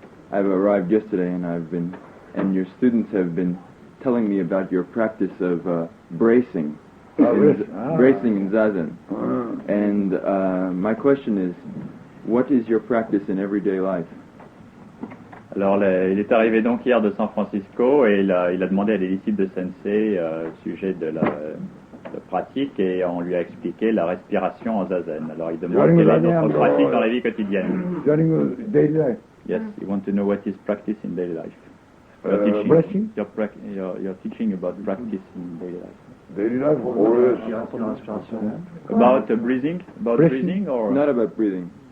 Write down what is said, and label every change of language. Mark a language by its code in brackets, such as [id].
[en] I've arrived yesterday, and your students have been telling me about your practice of bracing, bracing in zazen. And my question is, what is your practice in everyday life? [fr] Alors, il est arrivé donc hier de San Francisco et il a demandé à des disciples de Sensei au sujet de la pratique et on lui a expliqué la respiration en zazen. Alors il demande quelle est notre pratique dans la vie quotidienne. [en] During daily life. Yes, you want to know what is practice in daily life. Brushing? You're teaching about practice in daily life. Daily life always. About breathing? About breathing or? Not about breathing.